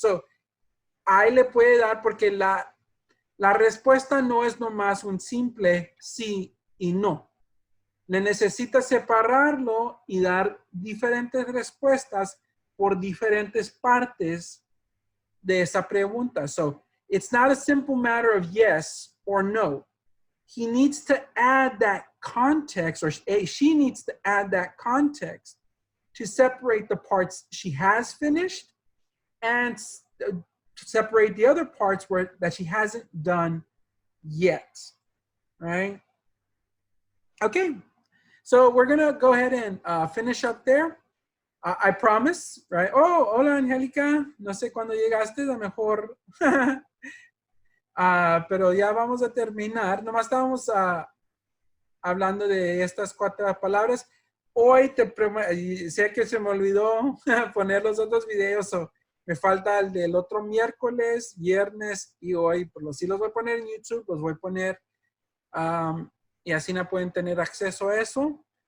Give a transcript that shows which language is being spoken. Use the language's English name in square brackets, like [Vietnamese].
[Spanish] So, ahí le puede dar, porque la respuesta no es nomás un simple sí y no. Le necesita separarlo y dar diferentes respuestas por diferentes partes de esa pregunta. [English] So, it's not a simple matter of yes or no. He needs to add that context, or she needs to add that context to separate the parts she has finished and to separate the other parts that she hasn't done yet, right? Okay, so we're gonna go ahead and finish up there. I promise, right? [Spanish] Oh, hola Angélica, no sé cuándo llegaste, a lo mejor, pero ya vamos a terminar. Nomás estábamos hablando de estas 4 palabras. Hoy y sé que se me olvidó poner los otros videos, o me falta el del otro miércoles, viernes y hoy, pues sí los voy a poner en YouTube, los voy a poner y así no pueden tener acceso a eso.